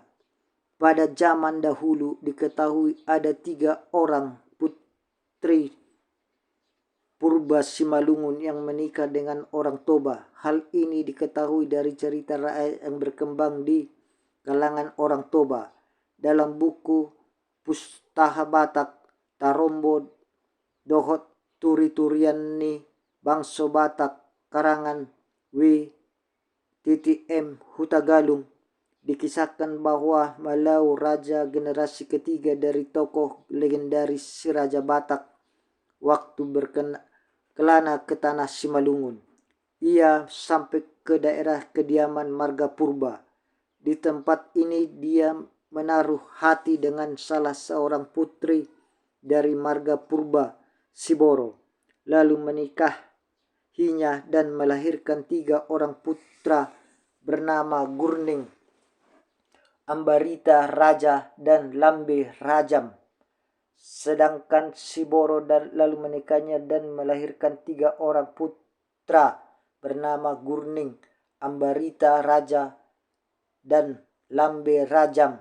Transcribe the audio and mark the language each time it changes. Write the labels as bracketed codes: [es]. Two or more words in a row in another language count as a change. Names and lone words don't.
[id] Pada zaman dahulu diketahui ada 3 orang putri purba Simalungun yang menikah dengan orang Toba. Hal ini diketahui dari cerita rakyat yang berkembang di kalangan orang Toba. Dalam buku Pustaha Batak Tarombo Dohot Turi-Turiani Bangso Batak karangan W.M. Hutagalung dikisahkan bahwa Malau raja generasi ketiga dari tokoh legendaris si Raja Batak waktu berkelana ke tanah Simalungun. Ia sampai ke daerah kediaman marga purba. Di tempat ini dia menaruh hati dengan salah seorang putri dari marga purba Siboro, lalu menikahinya dan melahirkan 3 orang putra bernama Gurning, Ambarita Raja, dan Lambe Rajam. Sedangkan Siboro lalu menikahnya dan melahirkan 3 orang putra bernama Gurning, Ambarita Raja, dan Lambe Rajam.